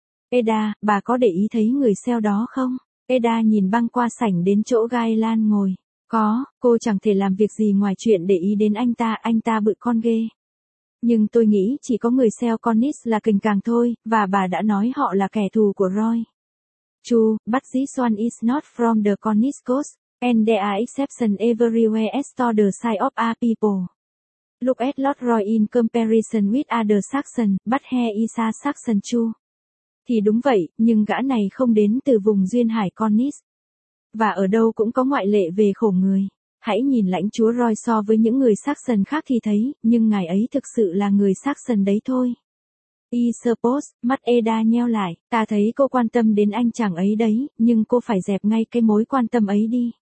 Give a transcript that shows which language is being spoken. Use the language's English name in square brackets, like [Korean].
[Vietnamese] Ada, bà có để ý thấy người Seo đó không? Ada nhìn băng qua sảnh đến chỗ Gaelan ngồi. Có, cô chẳng thể làm việc gì ngoài chuyện để ý đến anh ta bự con ghê. Nhưng tôi nghĩ chỉ có người Seo Connis là kình càng thôi, và bà đã nói họ là kẻ thù của Roy. Chu, [English] but this one is not from the Connis coast, And there are exceptions everywhere as to the size of our people. Look at Lord Roy in comparison with other Saxon, but he is a Saxon too. [Vietnamese] Thì đúng vậy, nhưng gã này không đến từ vùng duyên hải Cornish. Và ở đâu cũng có ngoại lệ về khổ người. Hãy nhìn lãnh chúa Roy so với những người Saxon khác thì thấy, nhưng ngài ấy thực sự là người Saxon đấy thôi. [English] I suppose, [Vietnamese] mắt Eda nheo lại, ta thấy cô quan tâm đến anh chàng ấy đấy, nhưng cô phải dẹp ngay cái mối quan tâm ấy đi.